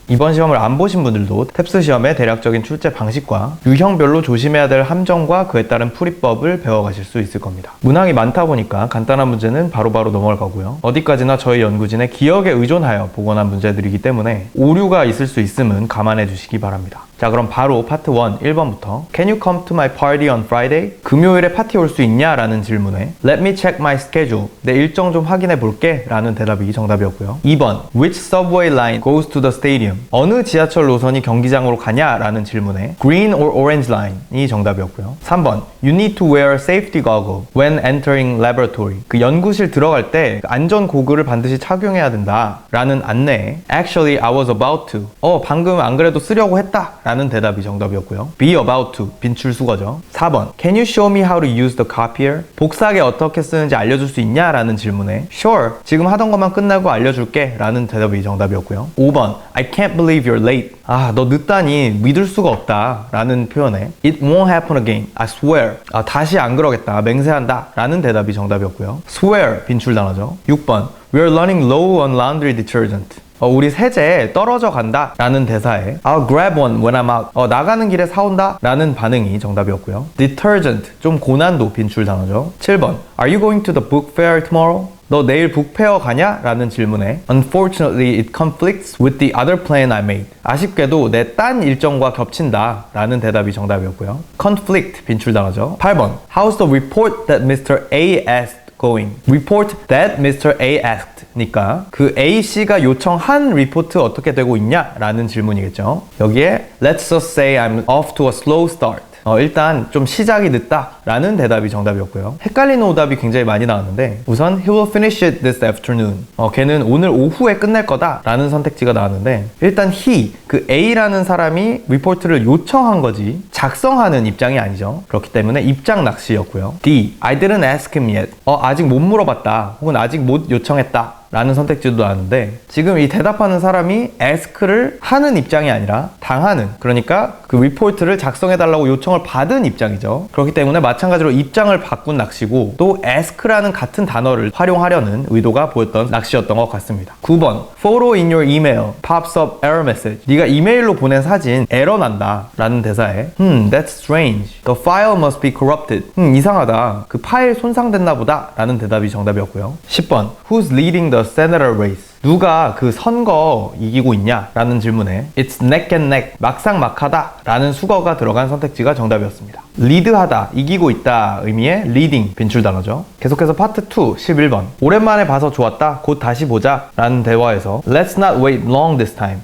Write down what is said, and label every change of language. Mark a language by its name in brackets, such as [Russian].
[Korean] 이번 시험을 안 보신 분들도 탭스 시험의 대략적인 출제 방식과 유형별로 조심해야 될 함정과 그에 따른 풀이법을 배워가실 수 있을 겁니다. 문항이 많다 보니까 간단한 문제는 바로바로 넘어갈 거고요. 어디까지나 저희 연구진의 기억에 의존하여 복원한 문제들이기 때문에 오류가 있을 수 있음은 감안해 주시기 바랍니다. 자, 그럼 바로 파트 1, 1번부터 [English] Can you come to my party on Friday? [Korean] 금요일에 파티 올 수 있냐? 라는 질문에 [English] Let me check my schedule. [Korean] 내 일정 좀 확인해 볼게. 라는 대답이 정답이었고요. [English] 2번 Which subway line goes to the stadium? [Korean] 어느 지하철 노선이 경기장으로 가냐? 라는 질문에 [English] Green or Orange line [Korean] 이 정답이었고요. [English] 3번 You need to wear safety goggle when entering laboratory. [Korean] 그 연구실 들어갈 때 안전 고글을 반드시 착용해야 된다. 라는 안내에 [English] Actually, I was about to. [Korean] 방금 안 그래도 쓰려고 했다. 라는 대답이 정답이었고요. [English] Be about to, [Korean] 빈출 수거죠. [English] 4번 Can you show me how to use the copier? [Korean] 복사기 어떻게 쓰는지 알려줄 수 있냐? 라는 질문에 Sure, 지금 하던 것만 끝나고 알려줄게. 라는 대답이 정답이었고요. [English] 5번 I can't believe you're late. [Korean] 너 늦다니 믿을 수가 없다. 라는 표현에 [English] It won't happen again, I swear. [Korean] 다시 안 그러겠다, 맹세한다. 라는 대답이 정답이었고요. Swear, 빈출 단어죠. [English] 6번 We're running low on laundry detergent. [Korean] 우리 세제 떨어져 간다 라는 대사에 [English] I'll grab one when I'm out. [Korean] 나가는 길에 사온다 라는 반응이 정답이었고요. Detergent, 좀 고난도 빈출 단어죠. [English] 7번 Are you going to the book fair tomorrow? [Korean] 너 내일 북페어 가냐? 라는 질문에 [English] Unfortunately, it conflicts with the other plan I made. [Korean] 아쉽게도 내 딴 일정과 겹친다 라는 대답이 정답이었고요. Conflict, 빈출 단어죠. [English] 8번 How's the report that Mr. A asked going? Report that Mr. A asked [Korean] 니까 그 A씨가 요청한 리포트 어떻게 되고 있냐? 라는 질문이겠죠. 여기에 [English] Let's just say I'm off to a slow start. [Korean] 일단 좀 시작이 늦다 라는 대답이 정답이었고요. 헷갈리는 오답이 굉장히 많이 나왔는데 우선 [English] He will finish it this afternoon. [Korean] 걔는 오늘 오후에 끝낼 거다 라는 선택지가 나왔는데 일단 he, 그 A라는 사람이 리포트를 요청한 거지 작성하는 입장이 아니죠. 그렇기 때문에 입장 낚시였고요. [English] D, I didn't ask him yet. [Korean] 아직 못 물어봤다 혹은 아직 못 요청했다 라는 선택지도 나왔는데 지금 이 대답하는 사람이 ask를 하는 입장이 아니라 당하는, 그러니까 그 리포트를 작성해달라고 요청을 받은 입장이죠. 그렇기 때문에 마찬가지로 입장을 바꾼 낚시고 또 ask라는 같은 단어를 활용하려는 의도가 보였던 낚시였던 것 같습니다. [English] 9번 Photo in your email pops up error message. [Korean] 네가 이메일로 보낸 사진 에러 난다 라는 대사에 [English] That's strange. The file must be corrupted. [Korean] 이상하다. 그 파일 손상됐나 보다 라는 대답이 정답이었고요. [English] 10번 Who's leading the senator race? [Korean] 누가 그 선거 이기고 있냐? 라는 질문에 [English] It's neck and neck, [Korean] 막상막하다 라는 수거가 들어간 선택지가 정답이었습니다. 리드하다, 이기고 있다 의미의 leading, 빈출 단어죠. 계속해서 파트 2, 11번 오랜만에 봐서 좋았다, 곧 다시 보자 라는 대화에서 [English] Let's not wait long this time.